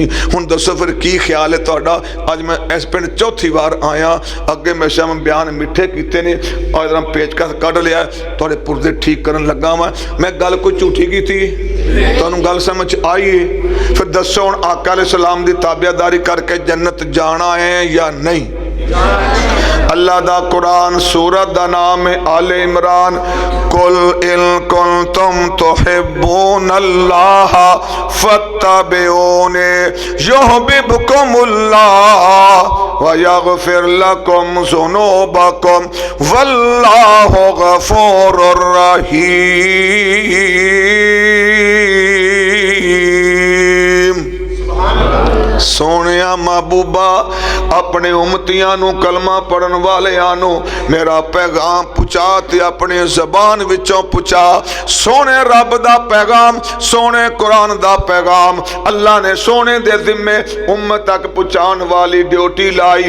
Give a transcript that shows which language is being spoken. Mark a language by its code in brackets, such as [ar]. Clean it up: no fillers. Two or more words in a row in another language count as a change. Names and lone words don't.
[pa] ہن دسو پھر کی خیال ہے تہاڈا اج میں اس پنڈ چوتھی بار آیا اگے ہمیشہ میں بیان مٹھے کیتے نے اور پیچکس کڈھ لیا تہاڈے پردے ٹھیک کرن لگا میں گل کوئی جھوٹی کیتی تہانوں گل سمجھ آئی ہے پھر دسو ہن آقا [ar] عليه السلام [pa] دی تابعداری کرکے جنت جانا ہے یا نہیں. اللہ دا قرآن سورت دا نام ہے آل عمران [ar] قل إن كنتم تحبون الله فاتبعوني يحببكم الله ويغفر لكم ذنوبكم والله غفور رحيم. [pa] سونیا محبوبا اپنے امتیاں نوں کلمہ پڑھن والیاں نوں میرا پیغام پہنچا تے اپنی زبان وچوں پہنچا سوہنے رب دا پیغام سوہنے قرآن دا پیغام اللہ نے سوہنے دے ذمے امت تک پہنچانے والی ڈیوٹی لائی.